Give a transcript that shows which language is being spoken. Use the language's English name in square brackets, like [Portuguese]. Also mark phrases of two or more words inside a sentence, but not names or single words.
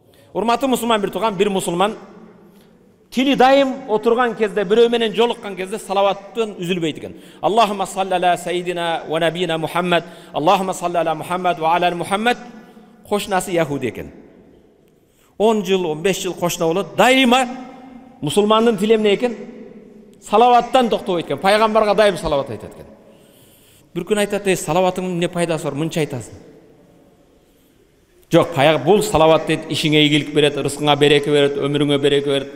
[Kyrgyz] Урматтуу мусулман бир турган, бир мусулман тили дайым отурган кезде, бирөө менен жолуккан кезде салаваттан үзүлбөйт экен. [Arabic] اللهم صل على سيدنا ونبينا محمد، اللهم صل على محمد وعلى محمد. [Kyrgyz] Кошнасы яхуди экен. 10 жыл, 15 жыл кошна болот. Дайыма мусулмандын тили эмне экен? Салаваттан токтобойт экен. Пайгамбарга дайым салават айтат экен. Бир күн айтат, салаватыңдын эмне пайдасы бар? Мынча айтасың. Жок, бул салават дейт, ишиңе ийгилик берет, рызкыңа береке берет, өмүрүңө береке берет.